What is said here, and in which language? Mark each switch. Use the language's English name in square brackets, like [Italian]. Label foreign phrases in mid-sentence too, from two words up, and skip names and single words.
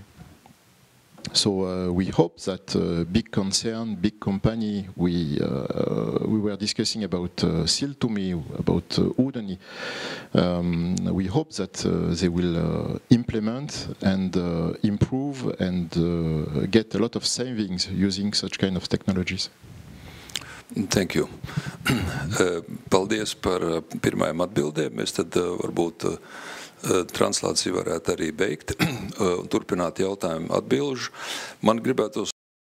[English] So we hope that big concern, big company, we were discussing about Siltumi, about Udani. We hope that they will implement and improve and get a lot of savings using such kind of technologies. Thank you. [Latvian] Paldies par pirmajām atbildēm. Mēs tad varbūt translāciju varētu arī beigt un turpināt jautājumu atbilžu. Man gribētu